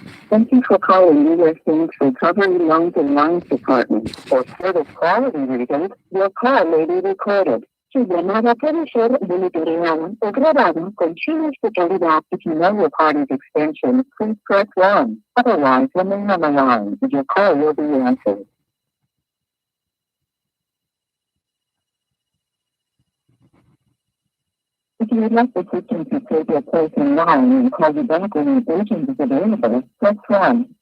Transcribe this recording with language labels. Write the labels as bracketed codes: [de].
[en] Thank you for calling U.S. Bank's Recovery Loans and Lines Department. For service quality reasons, your call may be recorded. [es] Su llamada puede ser monitoreada o grabada con fines de calidad. [en] If you know your party's extension, please press 1. Otherwise, remain on the line. Your call will be answered. If you would like assistance to take your place in line and call you back when an agent is available, press 1.